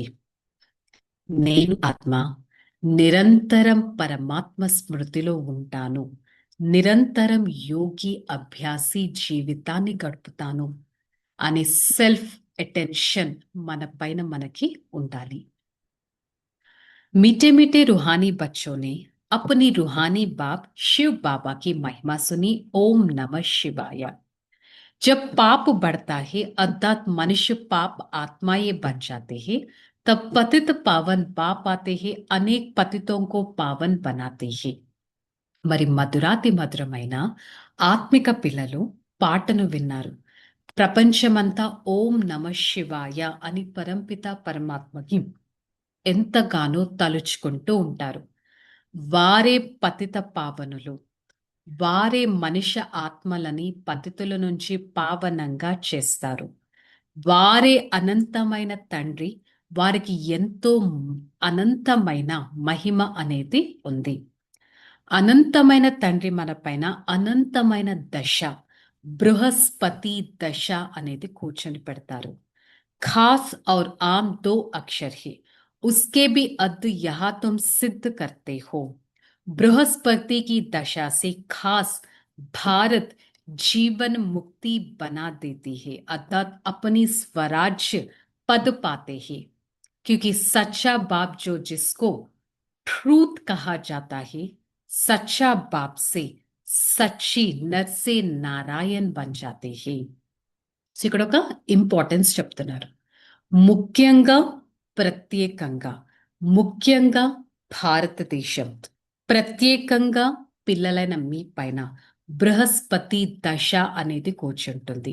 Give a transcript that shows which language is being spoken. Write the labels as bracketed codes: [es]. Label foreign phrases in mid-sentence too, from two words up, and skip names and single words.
[te] నేను ఆత్మ నిరంతరం పరమాత్మ స్మృతిలో ఉంటాను. నిరంతరం యోగి అభ్యాసి జీవితాన్ని గడుపుతాను అనే [en] self attention [te] మన పైన మనకి ఉండాలి. [hi] मीठे मीठे रूहानी बच्चों ने अपनी रूहानी बाप शिव बाबा की महिमा सुनी। ओम नमः शिवाय। जब पाप बढ़ता है अर्थात मनुष्य पाप आत्माएं बन जाते हैं, तब पतित पावन बाप आते हैं, अनेक पतितों को पावन बनाते हैं। [te] మరి మధురాతి మధురమైన ఆత్మిక పిల్లలు పాటను విన్నారు. ప్రపంచమంతా ఓం నమ శివాయ అని పరంపిత పరమాత్మకి ఎంతగానో తలుచుకుంటూ ఉంటారు. వారే పతిత పావనులు. వారే మనిషి ఆత్మలని పతితుల నుంచి పావనంగా చేస్తారు. వారే అనంతమైన తండ్రి. వారికి ఎంతో అనంతమైన మహిమ అనేది ఉంది. అనంతమైన తండ్రి మన పైన అనంతమైన దశ బృహస్పతి దశ అనేది కూర్చొని పెడతారు. [hi] खास और आम दो अक्षर है, उसके भी अद्ध यहां तुम सिद्ध करते हो। बृहस्पति की दशा से खास भारत जीवन मुक्ति बना देती है, अर्थात अपनी स्वराज्य पद पाते हैं। क्योंकि सच्चा बाप जो जिसको ट्रूथ कहा जाता है, सच्चा बाप से सच्ची नर से नारायण बन जाते हैं. [te] సో ఇక్కడ ఒక ఇంపార్టెన్స్ చెప్తున్నారు. ముఖ్యంగా ప్రత్యేకంగా ముఖ్యంగా భారతదేశం ప్రత్యేకంగా పిల్లలైన మీ పైన బృహస్పతి దశ అనేది కూర్చుంటుంది.